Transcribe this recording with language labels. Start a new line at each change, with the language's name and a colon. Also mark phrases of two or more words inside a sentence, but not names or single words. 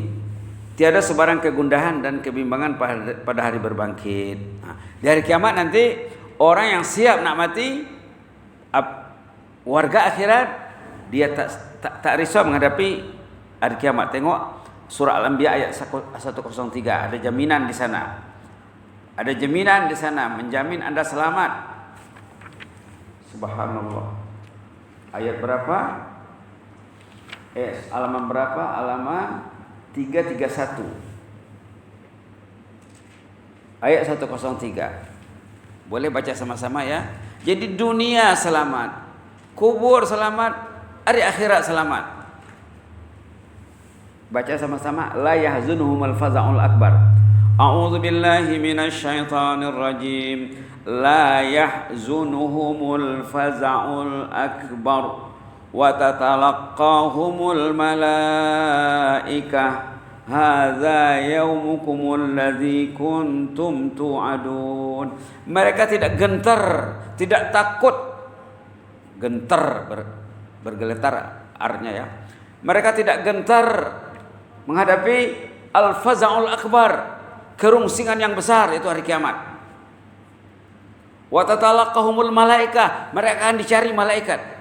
Malay: Tiada sebarang kegundahan dan kebimbangan pada hari berbangkit. Di hari kiamat nanti orang yang siap nak mati, warga akhirat, dia tak risau menghadapi hari kiamat. Tengok surah Al-Anbiya ayat 103. Ada jaminan di sana. Ada jaminan di sana menjamin Anda selamat. Subhanallah. Ayat berapa? Halaman berapa? Halaman 331. Ayat 103. Boleh baca sama-sama ya. Jadi dunia selamat, kubur selamat, hari akhirat selamat. Baca sama-sama.
Arabic: لا يحزنهم الفزع الأكبر. أعوذ بالله من الشيطان الرجيم. لا يحزنهم الفزع الأكبر وتتلقاهم الملائكة هذا يومكم الذي كنتم توعدون.
Malay: Mereka tidak gentar, tidak takut. Gentar bergeletar artinya ya. Mereka tidak gentar menghadapi
Arabic: الفزع الأكبر,
Malay: kerungsingan yang besar, itu hari kiamat.
Arabic: وتتلقاهم الملائكة,
Malay: mereka akan dicari malaikat.